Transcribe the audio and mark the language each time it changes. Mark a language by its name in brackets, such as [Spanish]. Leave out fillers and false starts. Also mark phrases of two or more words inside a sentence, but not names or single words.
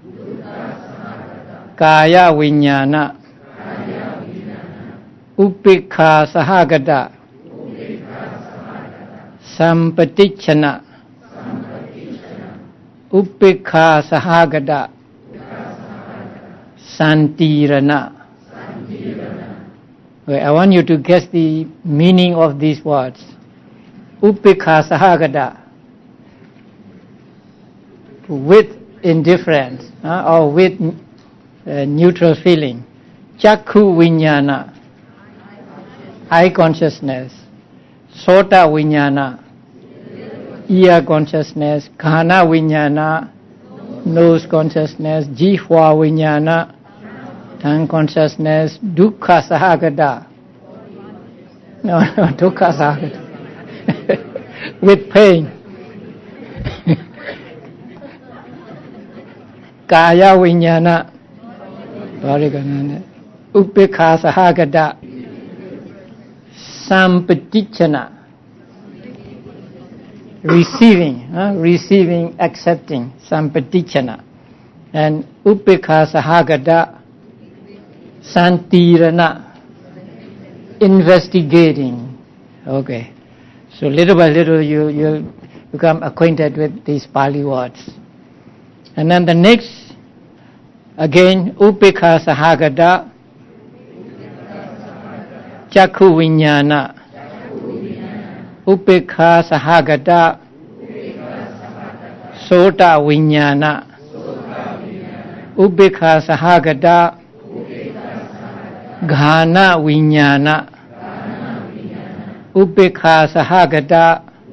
[Pali] Kāya viññāna Upikha sahagata Sampaticcana Upikha sahagata Santirana. [English] Okay, I want you to guess the meaning of these words. [Pali] Upikha sahagata, [English] with indifference or with neutral feeling. [Pali] Chakku viññāna, [English] eye consciousness. [Pali] Sota viññāna, [English] ear consciousness. [Pali] Jhāna viññāna, [English] nose consciousness. [Pali] Jīva viññāna, [English] tongue consciousness. [Pali] Dukkha sahagata, no, dukkha sahagata, [English] with pain. [Pali] Kāya viññāna, Upikha sahagata Sampaticcana, [English] receiving, accepting, Sampaticcana. And [Pali] Upikha sahagata Santirana, [English] investigating. Okay. So little by little you become acquainted with these Pāļi words. And then the next, again, [Pali] Upikha sahagata Chakku viññāna, Upikha sahagata Sota viññāna, Upikha sahagata Jhāna viññāna, Upikha sahagata